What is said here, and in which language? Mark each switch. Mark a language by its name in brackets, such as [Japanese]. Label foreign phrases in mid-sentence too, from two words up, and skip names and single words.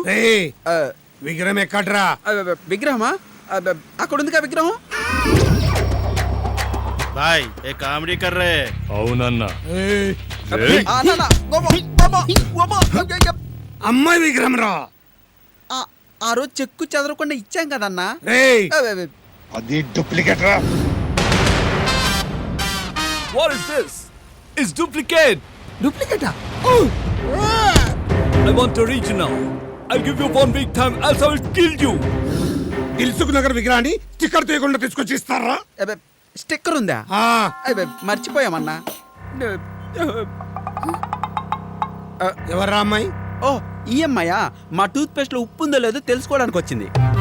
[Telugu] విగ్రహం ఎక్కడ్రా? విగ్రహమా? అక్కడ ఉందిగా విగ్రహం. [Hindi] भाई ये कॉमेडी कर रहे हैं। [Telugu] అవునన్నా. అమ్మాయి విగ్రహం రా. ఆ రోజు చెక్కు చెదరకుండా ఇచ్చాం కదన్నా. అది డూప్లికేట్ రా. [English] What is this? It's duplicate. [Telugu] డూప్లికేటా? [English] I want original. I'll give you 1 week time else I will kill you. [Telugu] దిల్సుఖ్ నగర్ విగ్రహాన్ని స్టిక్కర్ తీయకుండా తీసుకొచ్చి ఇస్తారా? స్టిక్కర్ ఉందా? మర్చిపోయామన్నా. ఎవర్రా అమ్మాయి? ఓ ఈ అమ్మాయా? మా టూత్ పేస్ట్ లో ఉప్పు ఉందో లేదో తెలుసుకోవడానికి వచ్చింది.